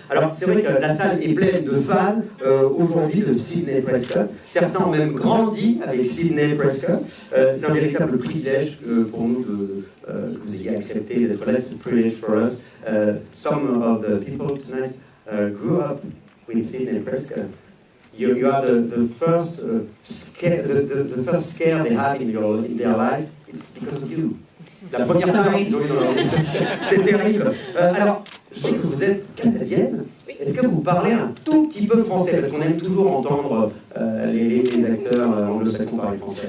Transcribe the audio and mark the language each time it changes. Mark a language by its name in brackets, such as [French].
[French] Alors c'est vrai que la salle est pleine de fans aujourd'hui de Sidney Prescott. Certains ont même grandi avec Sidney Prescott. C'est un véritable privilège pour nous que vous ayez accepté d'être là. [English] It's a privilege for us. Some of the people tonight grew up with Sidney Prescott. You are the first scare, the first scare they have in their life. It's because of you. [French] La première peur qu'ils ont eu dans leur vie. C'est terrible. Alors, je sais que vous êtes canadienne. Est-ce que vous parlez un tout petit peu français? Parce qu'on aime toujours entendre les acteurs anglo-saxons parler français.